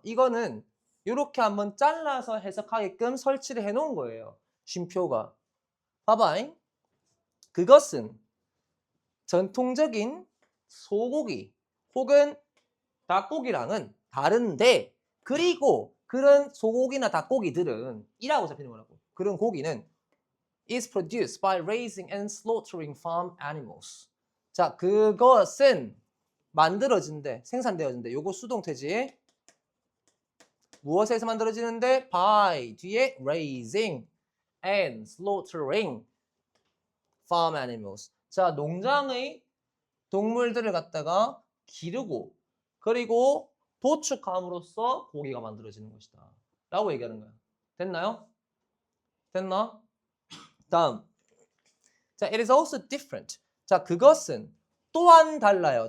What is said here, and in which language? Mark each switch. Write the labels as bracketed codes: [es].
[ko] 이거는 이렇게 한번 잘라서 해석하게끔 설치를 해놓은 거예요. 쉼표가. 봐봐잉. 그것은 전통적인 소고기 혹은 닭고기랑은 다른데 그리고 그런 소고기나 닭고기들은 이라고 잡히는 거라고. 그런 고기는 [en] is produced by raising and slaughtering farm animals. [ko] 자, 그것은 만들어진대, 생산되어진대. 요거 수동태지. 무엇에서 만들어지는데? [en] by [ko] 뒤에 [en] raising and slaughtering farm animals. [ko] 자, 농장의 동물들을 갖다가 기르고 그리고 도축함으로써 고기가 만들어지는 것이다 라고 얘기하는 거야. 됐나요? 됐나? 다음. 자, [en] it is also different. [ko] 자, 그것은 또한 달라요.